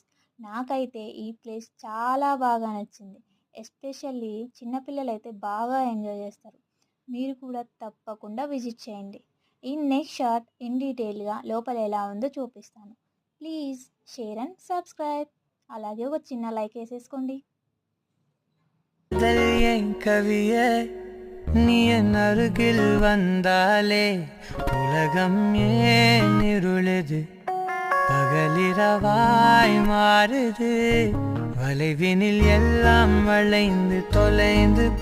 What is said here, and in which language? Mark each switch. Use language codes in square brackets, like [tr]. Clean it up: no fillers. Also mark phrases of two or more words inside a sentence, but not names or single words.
[te] నాకైతే ఈ ప్లేస్ చాలా బాగా నచ్చింది. ఎస్పెషల్లీ చిన్నపిల్లలైతే బాగా ఎంజాయ్ చేస్తారు. మీరు కూడా తప్పకుండా విజిట్ చేయండి. ఈ [en] next shot in detail [te] లోపల ఎలా ఉందో చూపిస్తాను. [en] please share and subscribe. [te] అలాగే ఒక చిన్న లైక్ వేసేసుకోండి. [ta] என் கவியே நீ என் அருகில் வந்தாலே உலகம் ஏன் இருளுது பகலிரவாய் மாறுது வளைவினில் எல்லாம் வளைந்து தொலைந்து